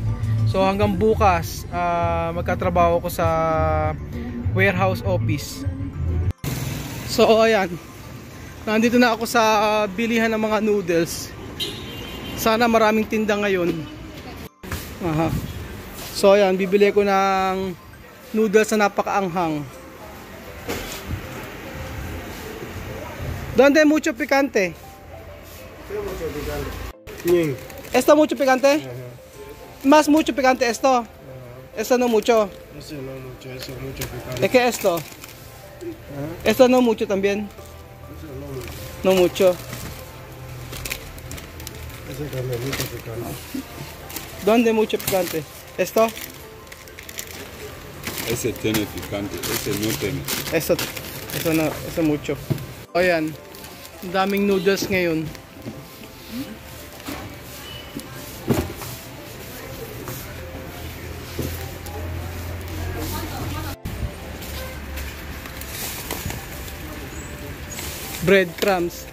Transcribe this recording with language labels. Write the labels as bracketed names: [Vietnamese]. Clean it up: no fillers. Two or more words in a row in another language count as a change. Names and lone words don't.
[Filipino] So hanggang bukas magkatrabaho ko sa [English] warehouse office. [Filipino] So ayan, nandito na ako sa bilihan ng mga noodles. Sana maraming tinda ngayon. Aha. So ayan, bibili ko ng noodles na napakaanghang. [Spanish] ¿Dónde mucho picante? ¿Esto mucho picante? Más mucho picante esto. Esto no mucho. Eso no mucho, eso mucho picante. ¿De qué esto? Esto no mucho también. Eso no mucho. No mucho. Ese también mucho picante. ¿Dónde mucho picante? ¿Esto? Ese tiene picante, ese no tiene. Eso no, eso mucho. [Filipino] O yan, ang daming noodles ngayon. [English] Breadcrumbs.